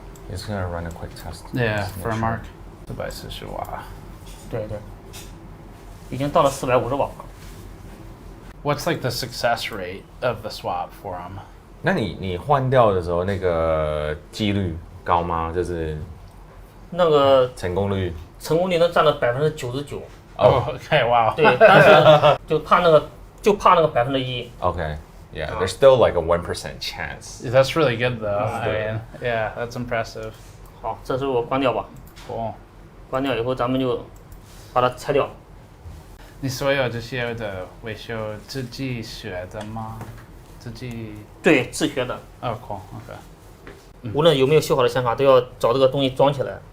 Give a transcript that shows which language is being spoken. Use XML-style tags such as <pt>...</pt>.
<en>It's gonna run a quick test. Yeah, for a mark. 440瓦。</en> <zh>对对。已经到了450瓦。</zh> <en>What's like the success rate of the swap for them?</en> <zh>那你换掉的时候，那个几率高吗？就是那个成功率。成功率能占到99%。哦 ，OK， 哇。对，但是就怕那个1%。</zh> <en>OK。 Yeah, there's still like a 1% chance. That's really good though. I mean, yeah, that's impressive.</en> <zh>好，这时候我关掉吧。</zh> <en>Cool.</en> <zh>关掉以后，咱们就把它拆掉。你所有这些的维修自己学的吗？自己？对，自学的。</zh> <en>Oh, cool. Okay.</en> <zh>无论有没有修好的显卡，都要找这个东西装起来。</zh>